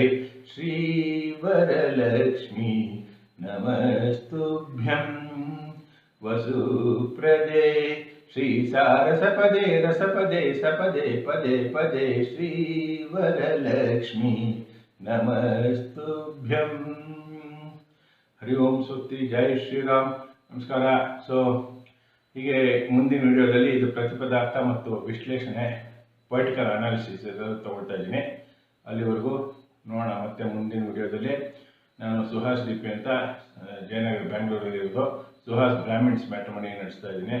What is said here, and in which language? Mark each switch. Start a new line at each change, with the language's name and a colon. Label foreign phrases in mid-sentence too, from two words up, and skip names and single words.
Sanskrit: श्री वरलक्ष्मी नमस्तुभ्यं वसुप्रदे. श्री सारसपदे रसपदे सपदे पदे पदे. श्री वरलक्ष्मी नमस्तुभ्यं. हरि ओम सुत्ति. जय ಶ್ರೀರಾಮ್. ನಮಸ್ಕಾರ.
Kannada: ಸೊ ಹೀಗೆ ಮುಂದಿನ ವಿಡಿಯೋದಲ್ಲಿ ಇದು ಪ್ರತಿಪದಾರ್ಥ ಮತ್ತು ವಿಶ್ಲೇಷಣೆ
English: political analysis
Kannada: ತಗೊಳ್ತಾ ಇದ್ದೀನಿ. ಅಲ್ಲಿವರೆಗೂ ನೋಡೋಣ. ಮತ್ತೆ ಮುಂದಿನ ವಿಡಿಯೋದಲ್ಲಿ ನಾನು ಸುಹಾಸ್ ಡಿಪಿ ಅಂತ ಜಯನಗರ ಬೆಂಗಳೂರಲ್ಲಿ ಇರೋದು ಸುಹಾಸ್ ಬ್ರಾಹ್ಮಿಣ್ಸ್ ಮ್ಯಾಟ್ರಿಮನಿ ನಡೆಸ್ತಾ ಇದ್ದೀನಿ.